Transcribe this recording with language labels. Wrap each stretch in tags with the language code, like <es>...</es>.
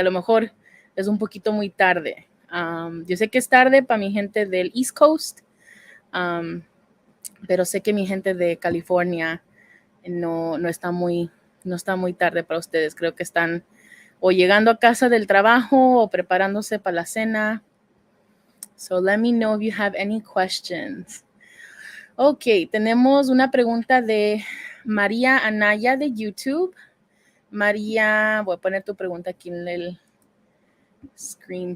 <es>A lo mejor es un poquito muy tarde. Yo sé que es tarde para mi gente del East Coast, pero sé que mi gente de California no está muy tarde para ustedes. Creo que están o llegando a casa del trabajo o preparándose para la cena.</es> <en>So let me know if you have any questions.</en> <es>Ok, tenemos una pregunta de María Anaya de YouTube. María, voy a poner tu pregunta aquí en el screen.</es>